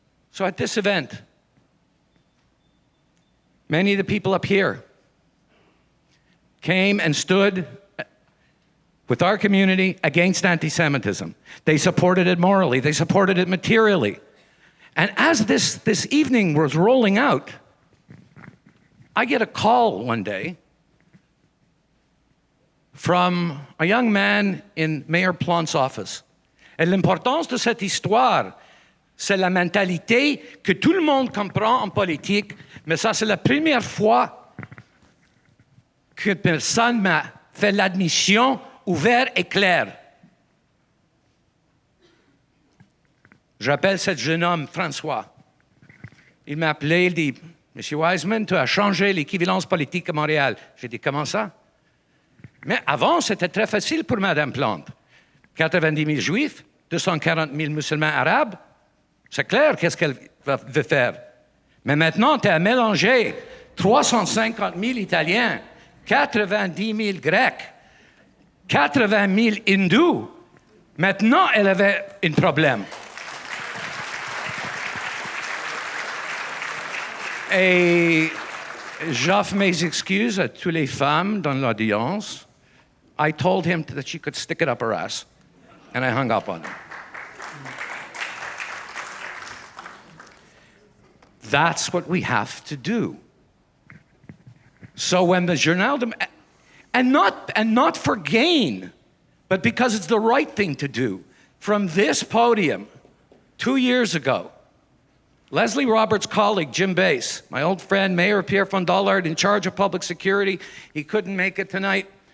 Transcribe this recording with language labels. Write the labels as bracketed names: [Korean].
[English] So at this event, many of the people up here came and stood with our community against anti-Semitism. They supported it morally. They supported it materially. And as this evening was rolling out, I get a call one day from a young man in Mayor Plante's office. [French] Et l'importance de cette histoire, c'est la mentalité que tout le monde comprend en politique, mais ça, c'est la première fois que personne m'a fait l'admission ouverte et claire. J'appelle ce jeune homme François. Il m'a appelé, il dit, Monsieur Wajsman, tu as changé l'équivalence politique à Montréal. J'ai dit, comment ça? Mais avant, c'était très facile pour Mme Plante. 90 000 juifs, 240 000 musulmans arabes. C'est clair qu'est-ce qu'elle veut faire. Mais maintenant, tu as mélangé 350 000 Italiens, 90 000 Grecs, 80 000 Hindous. Maintenant, elle avait un problème. Et j'offre mes excuses à toutes les femmes dans l'audience. [English] I told him that she could stick it up her ass, and I hung up on him. That's what we have to do. So when the Journal de... and not for gain, but because it's the right thing to do, from this podium 2 years ago, Leslie Roberts' colleague, Jim Bass, my old friend, Mayor Pierre Fondallard, in charge of public security, he couldn't make it tonight.